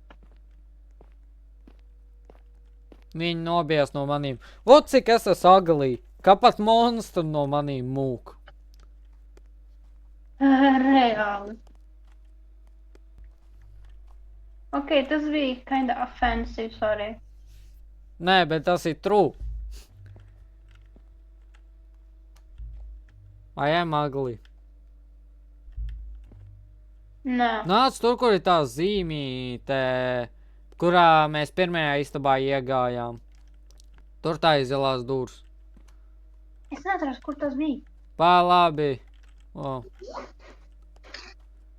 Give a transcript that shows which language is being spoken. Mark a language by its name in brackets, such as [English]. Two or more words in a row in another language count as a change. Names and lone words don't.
[Latvian] Viņi nobijās no manīm. Vot cik es esmu agalī. Kā pat monstru no manīm mūk. Reāli. Ok, tas bija [English] kinda offensive, sorry. [Latvian] Nē, bet tas ir true. [English] I am ugly. [Latvian] Nā. Nāc tur, kur ir tā zīmīte, kurā mēs pirmajā istabā iegājām. Tur tā ir zilās dūrs. Es neatceros, kur tas bija. Pā, labi. O.